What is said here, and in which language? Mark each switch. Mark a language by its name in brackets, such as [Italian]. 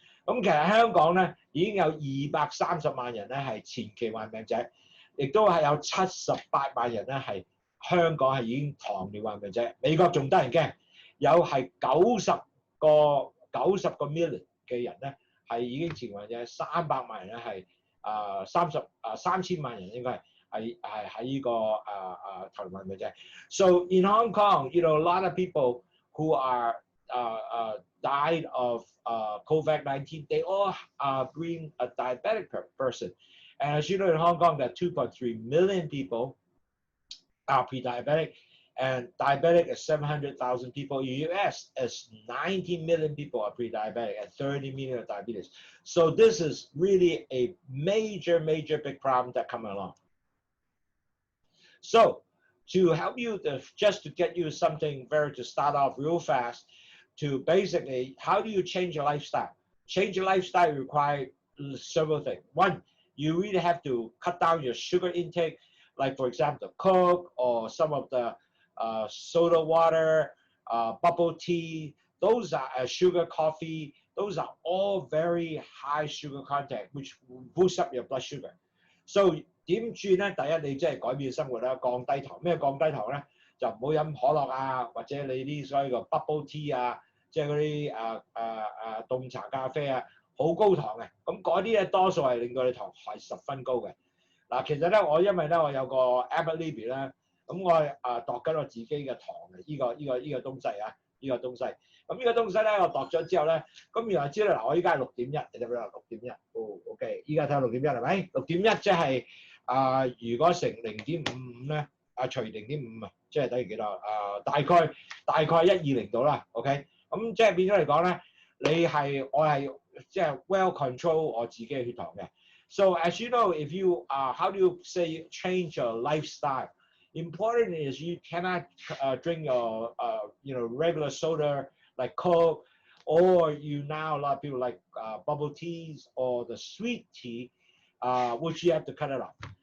[Cantonese] 咁其實香港咧已經有230萬人咧係前期患病者，亦都係有78萬人咧係香港係已經糖尿患病者。美國仲得人驚，有係90個 million 嘅人咧係已經前患者，300萬人咧係3000萬人應該係喺呢個糖尿患病者。 [English] So in Hong Kong, you know, a lot of people who are died of COVID-19, they all being a diabetic person. And as you know, in Hong Kong, there are 2.3 million people are pre-diabetic, and diabetic is 700,000 people. In the US, is 19 million people are pre-diabetic and 30 million are diabetes. So this is really a major big problem that coming along. So to help you, just to get you something to start off real fast, to basically, how do you change your lifestyle? Change your lifestyle requires several things. One, you really have to cut down your sugar intake, like for example, Coke or some of the soda water, bubble tea. Those are sugar, coffee. those are all very high sugar content, which boosts up your blood sugar. [Cantonese] So 點轉咧？第一，你即係改變生活啦，降低糖。咩降低糖咧？就唔好飲可樂啊，或者你啲所謂嘅 bubble tea 啊，即係嗰啲凍茶咖啡啊，好高糖嘅。咁嗰啲咧多數係令到你糖係十分高嘅。嗱，其實咧因為咧我有個 Abbott Libby 咧，咁我度緊我自己嘅糖嘅呢個東西啊，呢個東西。咁呢個東西咧我度咗之後咧，咁原來知道嗱，我依家係6.1，你睇唔睇啊？6.1，哦 ，OK， 依家睇下6.1係咪？6.1即係如果乘0.55咧，除0.5啊，即係等於幾多？大概120度啦 ，OK。咁即係變咗嚟講咧，我係即係 [English] well control [Cantonese] 我自己嘅血糖嘅。 [English] So as you know, if you how do you say change your lifestyle? Important is you cannot drink your regular soda like Coke, or you now a lot of people like bubble teas or the sweet tea, which you have to cut it off.